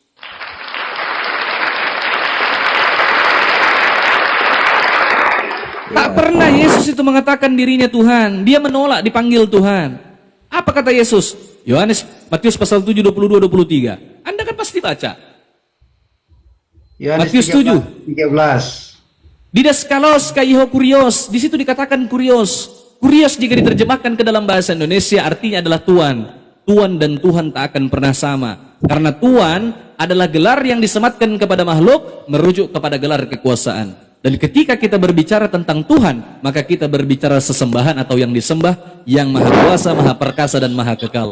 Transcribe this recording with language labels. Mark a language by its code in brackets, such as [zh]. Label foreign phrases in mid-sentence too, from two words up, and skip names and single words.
[id] Tak pernah Yesus itu mengatakan dirinya Tuhan. Dia menolak dipanggil Tuhan. Apa kata Yesus? Matius pasal 7, 22-23. Anda kan pasti baca. Matius 7. 13. [el] Διδάσκαλος καὶ ὁ κύριος. [id] Di situ dikatakan kurios. Kurios jika diterjemahkan ke dalam bahasa Indonesia artinya adalah Tuhan. Tuhan dan Tuhan tak akan pernah sama. Karena Tuhan adalah gelar yang disematkan kepada makhluk, merujuk kepada gelar kekuasaan. Dan ketika kita berbicara tentang Tuhan, maka kita berbicara sesembahan atau yang disembah, yang maha kuasa, maha perkasa, dan maha kekal.